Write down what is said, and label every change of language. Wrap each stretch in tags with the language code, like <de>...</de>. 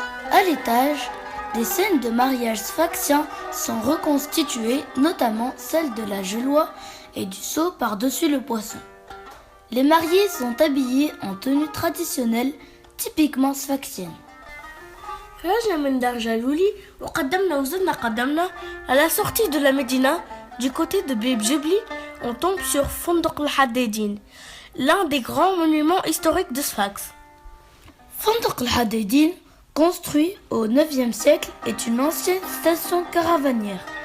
<fr>À l'étage, des scènes de mariage sfaxien sont reconstituées, notamment celle de la geloie et du seau par-dessus le poisson. Les mariés sont habillés en tenue traditionnelle typiquement sfaxienne.</fr> <ar>خرجنا من دار جالولي وقدمنا وزدنا قدمنا.</ar> <fr>À la sortie de la Médina, du côté de Bib Jibli, on tombe sur Fondoq al-Haddadine, l'un des grands monuments historiques de Sfax. Fondoq al-Haddadine, construit au IXe siècle, est une ancienne station caravanière.</fr>